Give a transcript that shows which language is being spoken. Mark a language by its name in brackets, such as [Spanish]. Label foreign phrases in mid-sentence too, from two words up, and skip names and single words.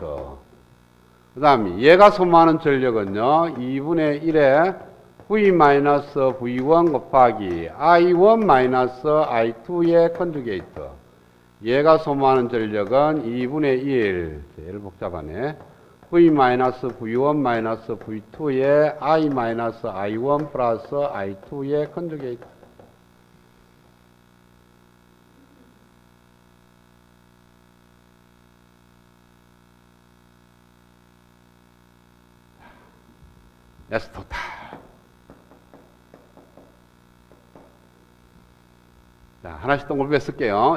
[Korean] 그 다음에 얘가 소모하는 전력은요 2분의 1의 V-V1 곱하기 I1-I2의 컨주게이트. 얘가 소모하는 전력은 2분의 1, 제일 복잡하네. V-V1-V2의 I-I1 플러스 I2의 컨주게이트. [English] S total. [Korean] 자, 하나씩 동글부에 쓸게요.